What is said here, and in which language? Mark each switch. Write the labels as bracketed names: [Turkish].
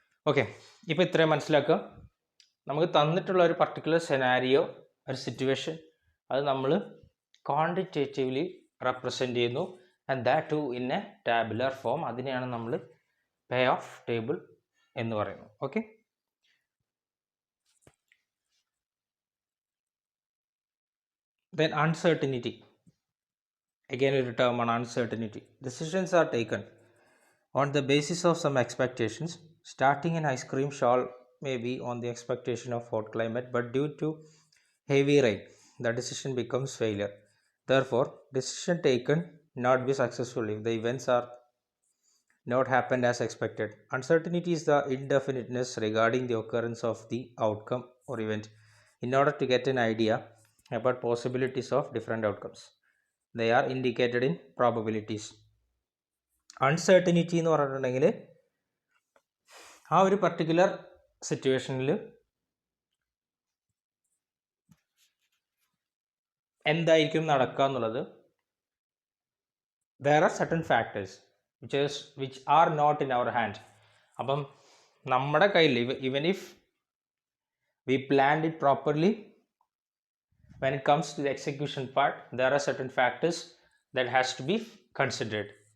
[Malayalam] Okay, ഇപ്പോൾ ഇത്രയും മനസ്സിലാക്കുക. നമുക്ക് തന്നിട്ടുള്ള ഒരു പർട്ടിക്കുലർ സെനാരിയോ, ഒരു സിറ്റുവേഷൻ, അത് നമ്മൾ ക്വാണ്ടിറ്റേറ്റീവ്ലി റെപ്രസെൻ്റ് ചെയ്യുന്നു. [English] And that to in a tabular form. [Malayalam] അതിനെയാണ് നമ്മൾ പേ ഓഫ് ടേബിൾ എന്ന് പറയുന്നത്. ഓക്കെ, then uncertainty, again ഒരു term ആണ് uncertainty. [English] Decisions are taken on the basis of some expectations. Starting an ice cream stall may be on the expectation of hot climate, but due to heavy rain the decision becomes failure. Therefore decision taken not be successful if the events are not happened as expected. Uncertainty is the indefiniteness regarding the occurrence of the outcome or event. In order to get an idea about possibilities of different outcomes, they are indicated in probabilities. [Malayalam] Uncertainty എന്ന് പറഞ്ഞിട്ടുണ്ടെങ്കിൽ ആ ഒരു particular സിറ്റുവേഷനിൽ എന്തായിരിക്കും നടക്കുക എന്നുള്ളത്, [English] there are certain factors which are not in our hand. [Malayalam] അപ്പം നമ്മുടെ കയ്യിൽ [English] even if we planned it properly, when it comes to the execution part, there are certain factors that has to be considered.